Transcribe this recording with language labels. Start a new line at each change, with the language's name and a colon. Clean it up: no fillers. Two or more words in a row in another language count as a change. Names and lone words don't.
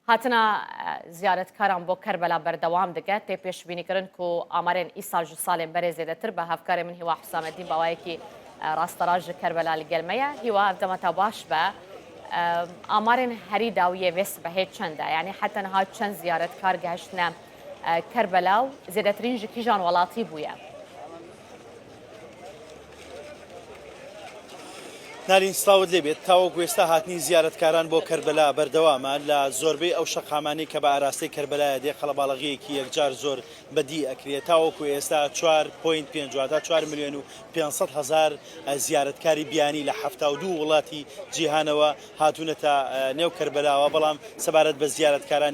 Kurdish: هاتنا زیارەتکاران بۆ کەربەلا بەردەوام دەگات تێ پێشبینیکردن و ئامارێن ئیسا ji salên berê zêdetir bi hevkarê min hîwa Hüsametdîn bawayekî rasteraj ji Kerbela li gel me ye hîwa ev demeta baş be amarên herî dawiyê vê sibehê çend e yanî heta niha çend ziyaretkar gehiştine Kerbela û zêdetirîn ji kîjan welatî bûye.
Central Kurdish: نارین سلااوت لێبێت تاوەکو ئێستا هاتنی زیارەتکاران بۆ کەربەلا بەردەوامە لە زۆربەی ئەو شەقامانی کە بە ئاراستەی کەربەلایە دێ خەڵەباڵغیەکی یەکجار زۆر بەدی ئەکرێت تاوەکو ئێستا 4.5 4 میلیۆن و 500 هزار زیارەتکاری بیانی لە 72 وڵاتی جیهانەوە هاتوونەتە نێو کەربەلاوە بەڵام سەبارەت بە زیارەتکارانی